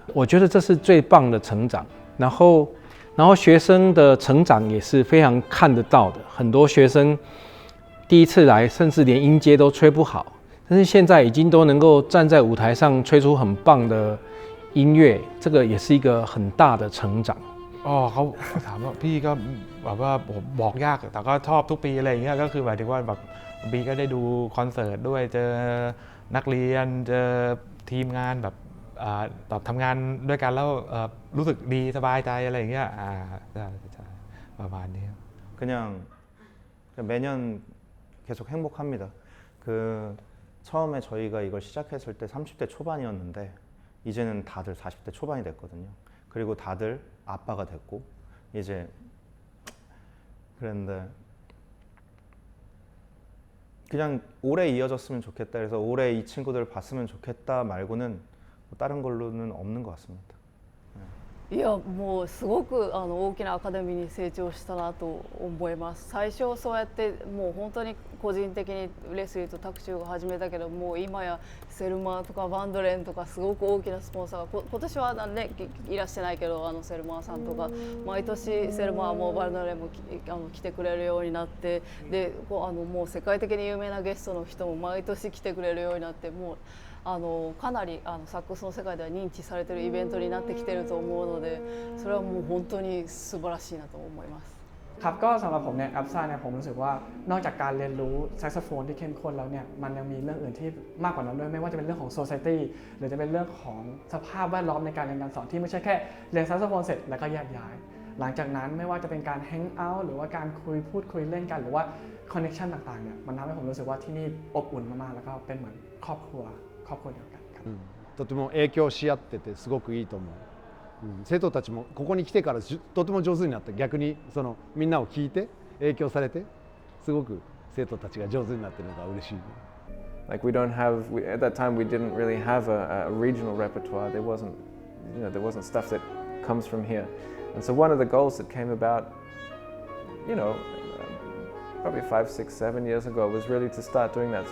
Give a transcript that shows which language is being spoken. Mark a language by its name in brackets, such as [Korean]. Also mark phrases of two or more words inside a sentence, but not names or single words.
[Chinese] 我觉得这是最棒的成长。然后学生的成长也是非常看得到的。很多学生第一次来，甚至连音阶都吹不好，但是现在已经都能够站在舞台上吹出很棒的音乐，这个也是一个很大的成长。 [Thai] เขาถามว่าพี่ก็แบบว่าบอกยากแต่ก็ชอบทุกปีอะไรอย่างเงี้ยก็คือหมายถึงว่าแบบปีก็ได้ดูคอนเสิร์ตด้วยเจอนักเรียนเจอทีมงานแบบทำงานด้วยกันแล้วรู้สึกดีสบายใจอะไรอย่างเงี้ยประมาณนี้ [Korean] 그냥 매년 계속 행복합니다. 처음에 저희가 이걸 시작했을 때 30대 초반이었는데 이제는 다들 40대 초반이 됐거든요. 그리고 다들 아빠가 됐고 이제 그랬는데 그냥 오래 이어졌으면 좋겠다. 그래서 올해 이 친구들을 봤으면 좋겠다 말고는 뭐 다른 걸로는 없는 것 같습니다. [Japanese] いやもうすごく大きなアカデミーに成長したなと思います。最初そうやってもう本当に個人的にレスリーとタクシーを始めたけど、もう今やセルマーとかバンドレンとかすごく大きなスポンサーが今年はねいらしてないけどセルマーさんとか毎年セルマーもバンドレンも来てくれるようになって、でもう世界的に有名なゲストの人も毎年来てくれるようになって、もうかなりサックスの世界では認知されているイベントになってきていると思うので、それはもう本当に素晴らしいなと思います。 [Thai] ครับก็สำหรับผมเนี่ยAPSAเนี่ยผมรู้สึกว่านอกจากการเรียนรู้แซกโซโฟนที่เข้มข้นแล้วเนี่ยมันยังมีเรื่องอื่นที่มากกว่านั้นด้วยไม่ว่าจะเป็นเรื่องของ society หรือจะเป็นเรื่องของสภาพแวดล้อมในการเรียนการสอนที่ไม่ใช่แค่เรียนแซกโซโฟนเสร็จแล้วก็แยกย้ายหลังจากนั้นไม่ว่าจะเป็นการแฮงเอาท์หรือว่าการพูดคุยเล่นกันหรือว่าคอนเนคชั่นต่างๆเนี่ยมันทำให้ผมรู้สึกว่าที่นี่อบอุ่นมากๆแล้วก็เป็นเหมือนครอบครัวเดียวกันครับ [Japanese] とても影響し合っててすごくいいと思う。生徒たちもここに来てからとても上手になって、逆にみんなを聞いて影響されてすごく生徒たちが上手になってるのが嬉しい。 [English] Like at that time we didn't really have a regional repertoire. There wasn't stuff that comes from here. And so one of the goals that came about, probably 5, 6, 7 years ago was really to start doing that.